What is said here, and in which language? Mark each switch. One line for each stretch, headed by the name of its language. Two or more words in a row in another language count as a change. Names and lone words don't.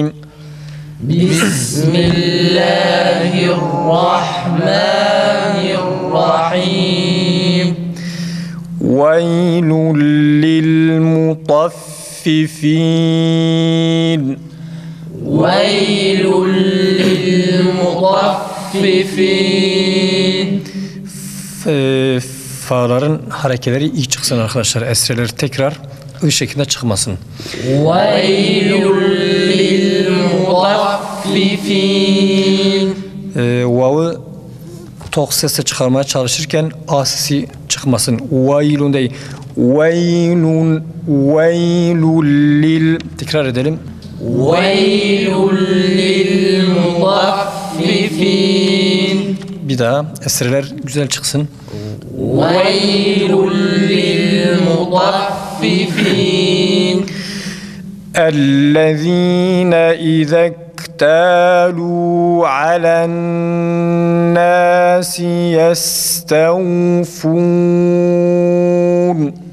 Arabic: بسم الله الرحمن الرحيم ويل للمطففين ويل للمطففين
Turkish: Fa'ların harekeleri iyi çıksın arkadaşlar. Esreleri tekrar iyi şekilde çıkmasın.
Arabic: وَيْلٌ لِلْمُطَفِّفِينَ
Turkish: Vav'ı tok sesle çıkarmaya çalışırken a sesi çıkmasın. Vaylun değil.
Arabic: ويلٌ، ويلٌ لِل.
Turkish: Tekrar edelim.
Arabic: وَيْلٌ لِلْمُطَفِّفِينَ
Turkish: Bir daha. Esreler güzel çıksın.
Arabic: وَيْلٌ لِلْمُطَفِّفِينَ الذين إذا اكتالوا على الناس يستوفون